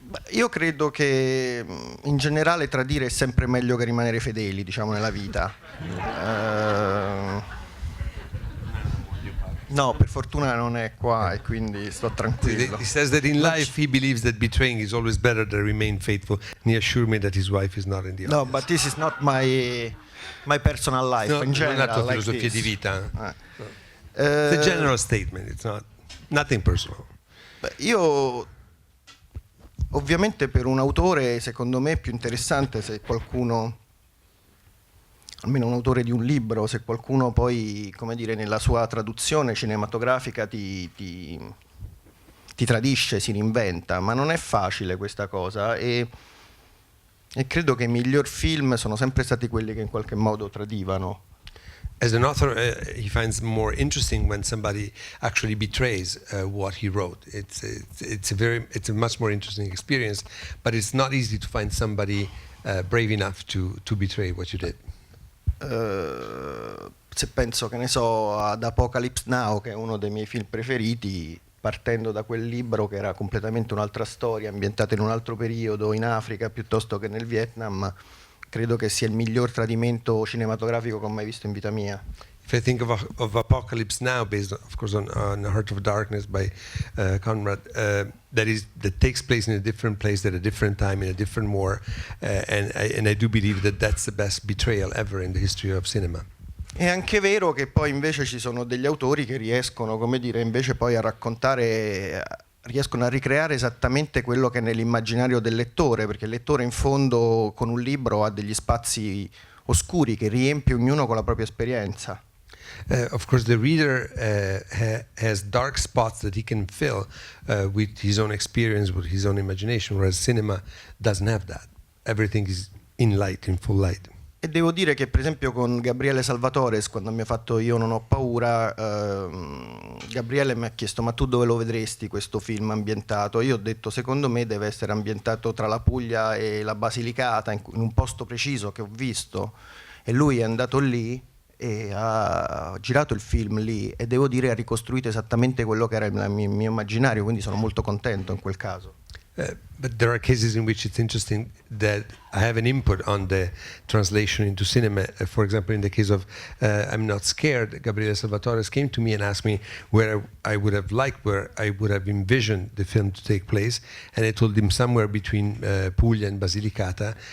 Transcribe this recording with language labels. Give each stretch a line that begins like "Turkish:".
Italian: Io credo che in generale tradire è sempre meglio che rimanere fedeli, diciamo, nella vita. No, per fortuna non è qua e quindi sto tranquillo.
English: He says that in life he believes that betraying is always better than remain faithful. And he assured me that his wife is not in the audience. No, but this is not my personal life. No, in general,
Italian: non è la tua
English: like
Italian: filosofia
English: this.
Italian: di vita.
English: It's a general statement, it's not nothing personal.
Italian: Io ovviamente per un autore secondo me è più interessante se qualcuno, almeno un autore di un libro, se qualcuno poi, come dire, nella sua traduzione cinematografica ti tradisce, si reinventa, ma non è facile questa cosa e credo che i miglior film sono sempre stati quelli che in qualche modo tradivano.
English: As an author, he finds more interesting when somebody actually betrays what he wrote. It's a much more interesting experience, but it's not easy to find somebody brave enough to betray what you did.
Italian: Se penso, che ne so, ad Apocalypse Now, che è uno dei miei film preferiti, partendo da quel libro che era completamente un'altra storia, ambientata in un altro periodo, in Africa piuttosto che nel Vietnam, credo che sia il miglior tradimento cinematografico che ho mai visto in vita mia.
English: If I think of Apocalypse Now, based of course on Heart of Darkness by Conrad, that takes place in a different place at a different time in a different war, and I do believe that that's the best betrayal ever in the history of cinema.
Italian: È anche vero che poi invece ci sono degli autori che riescono, come dire, invece poi a raccontare, riescono a ricreare esattamente quello che è nell'immaginario del lettore, perché il lettore in fondo con un libro ha degli spazi oscuri che riempie ognuno con la propria esperienza.
English: Of course, the reader has dark spots that he can fill with his own experience, with his own imagination, whereas cinema doesn't have that. Everything is in light, in full light.
Italian: E devo dire che per esempio con Gabriele Salvatores, quando mi ha fatto Io non ho paura, Gabriele mi ha chiesto: ma tu dove lo vedresti questo film ambientato? Io ho detto: secondo me deve essere ambientato tra la Puglia e la Basilicata, in un posto preciso che ho visto, e lui è andato lì e ha girato il film lì e devo dire ha ricostruito esattamente quello che era il mio immaginario, quindi sono molto contento in quel caso.
English: But there are cases in which it's interesting that I have an input on the translation into cinema. For example, in the case of I'm Not Scared, Gabriele Salvatores came to me and asked me where I would have liked, where I would have envisioned the film to take place. And I told him somewhere between Puglia and Basilicata.